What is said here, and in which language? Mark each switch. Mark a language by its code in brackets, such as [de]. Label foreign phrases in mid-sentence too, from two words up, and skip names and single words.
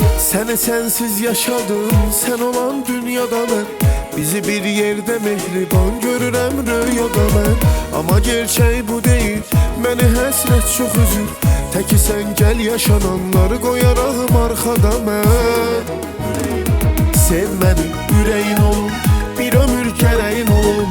[tr] Seni sensiz yaşadım, sen olan dünyada ben. Bizi bir yerde [az] mehriban görürəm rüyada mən. [tr] Ama gerçək bu değil, [az] məni həsrət çox üzür. Təki sən gəl yaşananları qoyarağım arxada mən. Sev məni, ürəyin olum, bir ömür kərəyin olum.